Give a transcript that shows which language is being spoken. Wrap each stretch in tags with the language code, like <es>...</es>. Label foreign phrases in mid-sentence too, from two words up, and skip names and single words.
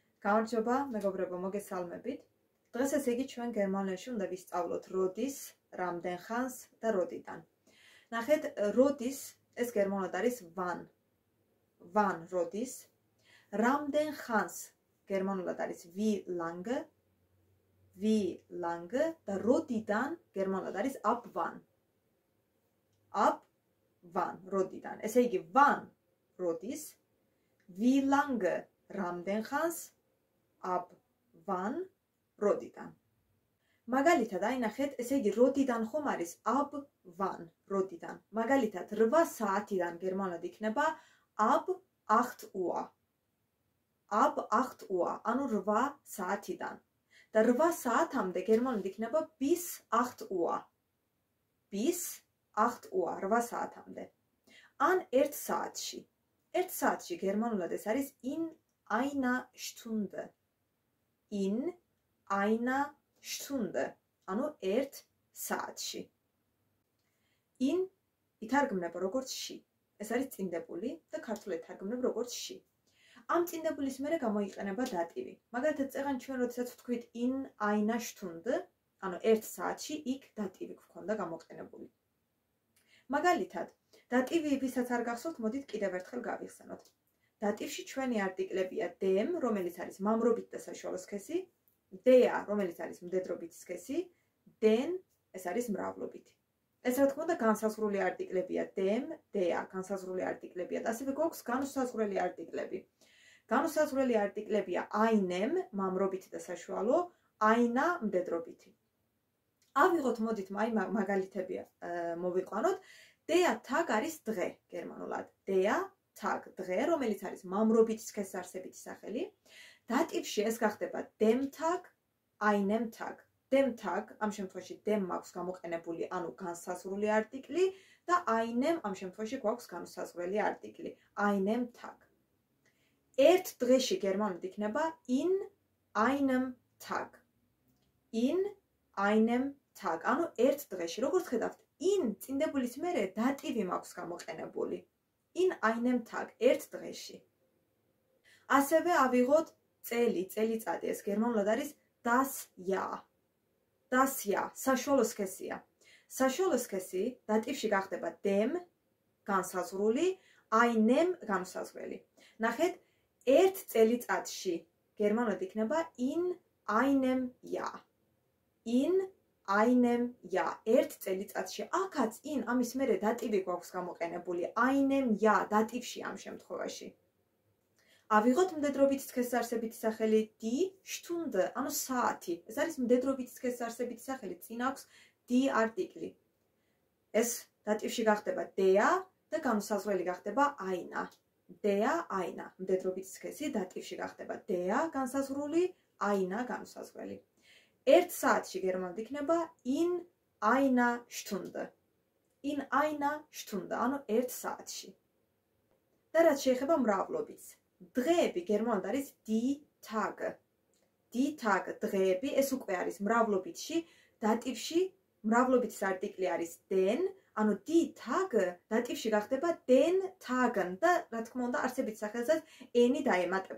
<ka>გამარჯობა, მეგობრებო, მოგესალმებით. დღეს ესე იგი ჩვენ გერმანიაში უნდა ვისწავლოთ როდის, რამდენ ხანს და როდიდან. ნახეთ, როდის ეს გერმანულად არის wann. Wann როდის. რამდენ ხანს გერმანულად არის</ka> <de>wie lange. Wie lange</de> <ka>და როდიდან გერმანულად არის</ka> <de>ab wann. Ab wann</de> <ka>როდიდან. ესე იგი wann როდის,</ka> <de>wie lange</de> <ka>რამდენ ხანს,</ka> <de>ab wann როდიდან.</de> <ka>მაგალითად, აი ნახეთ, ესე იგი როდიდან ხომ არის</ka> <de>ab wann</de> <ka>როდიდან. მაგალითად, 8 საათიდან გერმანულად იქნება</ka> <de>ab 8 Uhr. Ab 8 Uhr,</de> <ka>ანუ 8 საათიდან. და 8 საათამდე გერმანულად იქნება</ka> <de>bis 8 Uhr. Bis 8 Uhr, 8 საათამდე.</de> <ka>ან 1 საათში. 1 საათში გერმანულად ეს არის</ka> <de>in einer Stunde. In einer Stunde.</de> <ka>ანუ 1 საათში. In ითარგმნება როგორც ში. ეს არის წინდებული და ქართულად ითარგმნება როგორც ში. ამ წინდებულის მერე გამოიყენება დატივი. მაგალითად, წეგან ჩვენ როდესაც ვთქვით</ka> <de>in einer Stunde,</de> <ka>ანუ 1 საათში, იქ დატივი გვქონდა გამოყენებული. მაგალითად, დატივი ვისაც არ გახსოვთ, მოდით კიდევ ერთხელ გავიხსენოთ. დატივში ჩვენი არტიკლებია dem, რომელიც არის მამრობით და საშუალო სქესი, der, რომელიც არის მდედრობით სქესი, den, ეს არის მრავლობითი. ეს რა თქმა უნდა განსაზღვრული არტიკლებია</ka> <de>dem, der,</de> <ka>განსაზღვრული არტიკლებია და ასევე გვაქვს განუსაზღვრელი არტიკლები. განუსაზღვრელი არტიკლებია einem, მამრობითი და საშუალო, einer, მდედრობითი. ავიღოთ, მოდით აი მაგალითები მოვიყვანოთ.</ka> <de>Der Tag</de> <ka>არის დღე გერმანულად.</ka> <de>Der Tag</de> <ka>დღე, რომელიც არის მამრობითი სქესარსებითი სახელი. დატივში ეს გახდება</ka> <de>dem Tag, einem Tag. Dem Tag,</de> <ka>ამ შემთხვევაში dem მაქვს გამოყენებული, ანუ განსაზღვრული არტიკლი და einem ამ შემთხვევაში გვაქვს განუსაზღვრელი არტიკლი.</ka> <de>Einem Tag.</de> <ka>ერთ დღეში გერმანულად იქნება</ka> <de>in einem Tag. In einem Tag.</de> <ka>ანუ ერთ დღეში. როგორც ხედავთ, in წინდებულის მერე დატივი მაქვს გამოყენებული.</ka> <de>In einem Tag,</de> <ka>ერთ დღეში. ასევე ავიღოთ წელიწადი, ეს გერმანულად არის</ka> <de>das Jahr. Das Jahr,</de> <ka>საშუალო სქესია. საშუალო სქესი დატივში გახდება dem, განსაზღვრული, einem, განუსაზღვრელი. ნახეთ, ერთ წელიწადში გერმანულად იქნება</ka> <de>in einem Jahr. In einem Jahr,</de> <ka>ერთ წელიწადში. აქაც in ამის მერე დატივი გვაქვს გამოყენებული.</ka> <de>einem Jahr</de> <ka>დატივში ამ შემთხვევაში. ავიღოთ მდედრობით სქესარსებითი სახელი</ka> <de>die Stunde,</de> <ka>ანუ საათი. ეს არის მდედრობით სქესარსებითი სახელი, წინ აქვს die არტიკლი. ეს დატივში გახდება der და განუსაზღვრელი გახდება einer.</ka> <de>Der, einer.</de> <ka>მდედრობით სქესი დატივში გახდება der, განსაზღვრული, einer, განუსაზღვრელი. 1 საათში გერმანულად იქნება</ka> <de>in einer Stunde. In einer Stunde,</de> <ka>ანუ 1 საათში. და რაც შეეხება მრავლობითს. დღეები გერმანულად არის</ka> <de>die Tage. Die Tage,</de> <ka>დღეები, ეს უკვე არის მრავლობითში, დატივში მრავლობითის არტიკლი არის den, ანუ</ka> <de>die Tage</de> <ka>დატივში გახდება</ka> <de>den Tagen</de> <ka>და რა თქმა უნდა არსებითი სახელსაც ენი დაემატება.</ka>